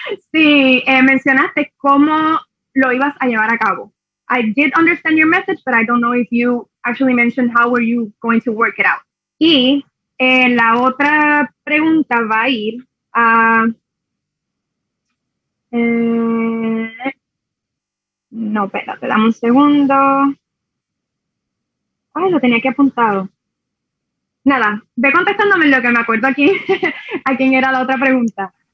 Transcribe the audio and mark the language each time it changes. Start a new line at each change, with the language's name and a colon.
Spanish: Sí, mencionaste cómo lo ibas a llevar a cabo.
English: I did understand your message, but I don't know if you actually mentioned how were you going to work it out.
Spanish: Y la otra pregunta va a ir a... no, espérate, dame un segundo. Ay, lo tenía aquí apuntado. Nada, ve contestándome lo que me acuerdo aquí a quién era la otra pregunta.